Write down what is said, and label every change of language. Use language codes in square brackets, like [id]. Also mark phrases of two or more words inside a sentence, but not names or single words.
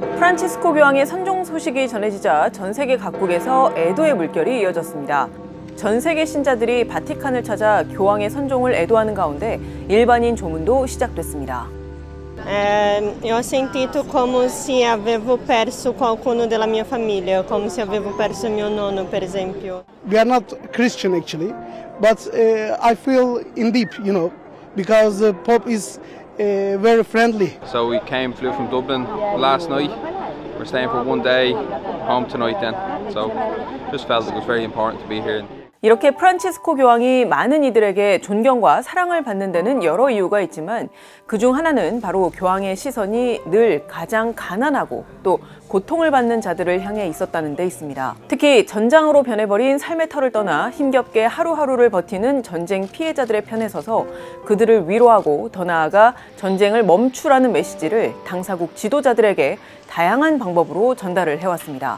[ko] 프란치스코 교황의 선종 소식이 전해지자 전 세계 각국에서 애도의 물결이 이어졌습니다. 전 세계 신자들이 바티칸을 찾아 교황의 선종을 애도하는 가운데 일반인 조문도 시작됐습니다. [it] Io ho sentito come se avevo perso qualcuno della mia famiglia, come se avevo perso mio nonno, per esempio. [en] We are not Christian actually, but I feel in deep, because the Pope is very friendly. So we flew from Dublin last night. We're staying for one day, home tonight then. So just felt it was very important to be here. [ko] 이렇게 프란치스코 교황이 많은 이들에게 존경과 사랑을 받는 데는 여러 이유가 있지만 그중 하나는 바로 교황의 시선이 늘 가장 가난하고 또 고통을 받는 자들을 향해 있었다는 데 있습니다. 특히 전장으로 변해버린 삶의 터를 떠나 힘겹게 하루하루를 버티는 전쟁 피해자들의 편에 서서 그들을 위로하고 더 나아가 전쟁을 멈추라는 메시지를 당사국 지도자들에게 다양한 방법으로 전달을 해왔습니다.